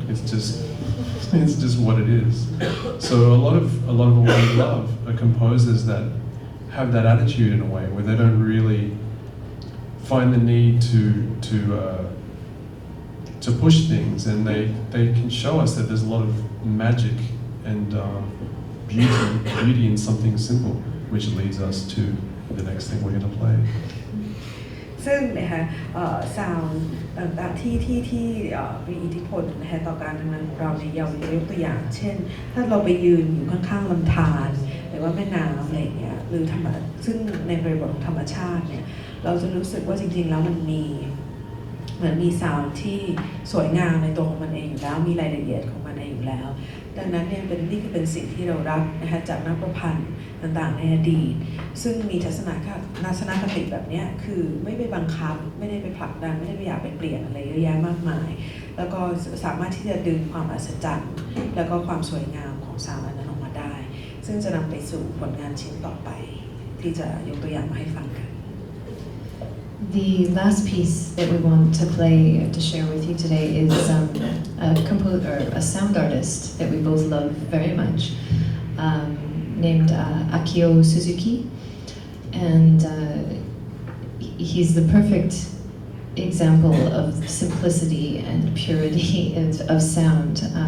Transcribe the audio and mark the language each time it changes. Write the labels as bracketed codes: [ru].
[en] It's just what it is. So a lot of what we love are composers that have that attitude in a way where they don't really find the need to push things, and they can show us that there's a lot of magic and beauty in something simple, which leads us to the next thing we're going to play. [th] ซึ่งนะคะซาวด์ต่างๆที่มีอิทธิพลนะคะต่อการทำงานของเราเนี่ยยกตัวอย่างเช่นถ้าเราไปยืนอยู่ข้างๆลำธารหรือว่าแม่น้ำอะไรอย่างเงี้ยหรือซึ่งในบริบทของธรรมชาติเนี่ยเราจะรู้สึกว่าจริงๆแล้วมันมี เหมือนมีซาวด์ที่สวยงามในตัวของมันเองอยู่แล้วมีรายละเอียดของมันเองอยู่แล้วดังนั้นเนี่ยนี่คือเป็นสิ่งที่เรารับนะคะจากนักประพันธ์ต่างๆในอดีตซึ่งมีทัศนคติแบบนี้คือไม่ไปบังคับไม่ได้ไปผลักดันไม่ได้ไปอยากไปเปลี่ยนอะไรเยอะแยะมากมายแล้วก็สามารถที่จะดึงความอัศจรรย์แล้วก็ความสวยงามของซาวด์นั้นออกมาได้ซึ่งจะนำไปสู่ผลงานชิ้นต่อไปที่จะยกตัวอย่างมาให้ฟังกัน [en] The last piece that we want to play to share with you today is a sound artist that we both love very much, named Akio Suzuki, and he's the perfect example of simplicity and purity of sound.